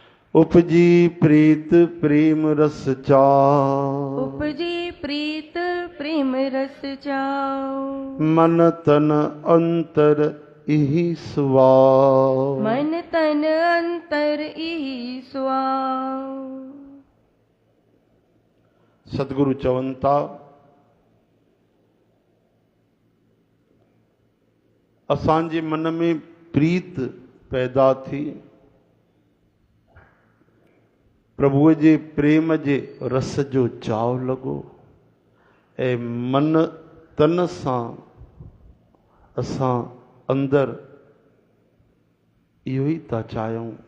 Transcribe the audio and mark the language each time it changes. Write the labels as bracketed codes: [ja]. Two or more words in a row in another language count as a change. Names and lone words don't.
[pa] ਉਪਜੀ ਪ੍ਰੀਤ ਪ੍ਰੇਮ ਰਸ ਚਾਵ, ਉਪਜੀ ਪ੍ਰੀਤ ਪ੍ਰੇਮ ਰਸ ਚਾਵ। ਮਨ ਤਨ ਅੰਤਰ ਇਹਿ ਸੁਆਵ, ਮਨ ਤਨ ਅੰਤਰ ਇਹਿ ਸੁਆਵ। [sd] सतगुरु चवनि था असांजे मन में प्रीत पैदा थी, प्रभुअ जे प्रेम जे रस जो चाव लॻो ऐं मन तन सां असां अंदरि इहो ई था चाहियूं।